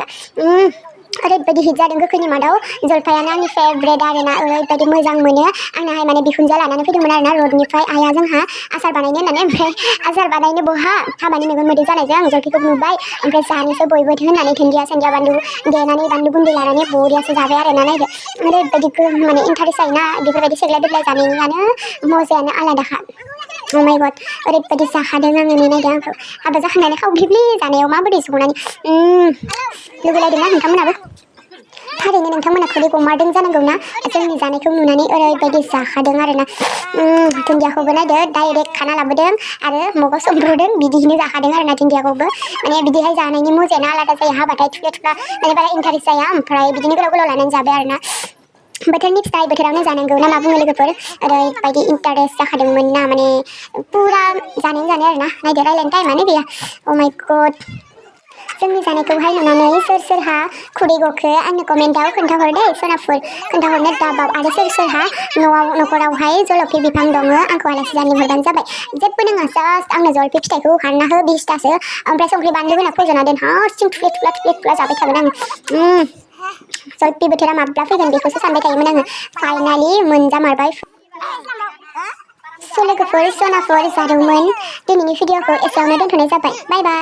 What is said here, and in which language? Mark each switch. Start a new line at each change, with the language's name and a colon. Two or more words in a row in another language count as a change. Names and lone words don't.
Bodo: ओरैबायदि हिट जादों गोखैनि मादाव जलफायानो आंनि फेभरेट आरोना ओरैबायदि मोजां मोनो आंनाहाय माने बिखुनजो लानानै फैदोंमोन आरोना रडनिफ्राय आइया जोंहा आसार बानायनो होननानै ओमफ्राय आसार बानायनो बहा हाबानि मेगन मोदै जानायजों जलफिखौ नुबाय ओमफ्राय जानोसो बयबो होननानै दुन्दिया सोन्दिया बानलु देनानै बानलु गुन्दै लानानै बरियासो जाबाय आरोना नायदो ओरैबायदि माने इन्टारेस्ट जायोना बेफोरबायदि सेग्लाय देग्लाय जानायनियानो मजायानो आलादाखा
English: Oh my god
Bodo: ओरैबायदि जाखादों आङो नै नायदो आंखौ हाबा जाखांनानै खावब्लिब्लि जानायाव माबोरै संनानै लुगैलायदोंना नोंथांमोनाबो थारैनो नोंथांमोना खुदै गमारदों जानांगौ ना जोंनि जानायखौ नुनानै ओरैबायदि जाखादों आरोना दुन्दियाखौबो नायदो डाइरेक्ट खाना लाबोदों आरो मगाव सोमब्रदों बिदिनो जाखादों आरोना दुन्दियाखौबो माने बिदिहाय जानायनि मजायानो आलादा जायो हाबाथाय थुख्रा थुख्रा माने बारा इन्टारेस्ट जाया ओमफ्राय बिदिनो गोलाव गोलाव लानानै जाबाय आरोना बोथोरनि फिथाइ बोथोरावनो जानांगौ ना मा बुङो लोगोफोर ओरैबायदि इन्टारेस्ट जाखादोंमोन ना माने पुरा जानाय आरोना नायदो रायलायनो टाइमानो गैया
English: Oh my
Bodo: god जोंनि जानायखौहाय नुनानै सोर सोरहा खुदै गखो आंनो कमेन्टआव खोन्थाहर दे सोनाफोर खोन्थाहरनो दाबाव आरो सोर सोरहा न'खरावहाय जलफि बिफां दङ आंखौ आलासि जानो लिंहरबानो जाबाय जेबो नङा जास्ट आंनो जलफि फिथाइखौ हानना हो 20तासो ओमफ्राय संख्रि बानलु होना फज'ना दोन हारसिं थुफ्ले जाबाय थागोन आङो जलफि बोथोरा माब्ला फैगोन बेखौसो सानबाय थायोमोन आङो फाइनालि मोनजामारबाय लोगोफोर सोनाफोर जादोंमोन दिनैनि भिडिअखौ एसेयावनो दोनथ'नाय जाबाय बाय बाय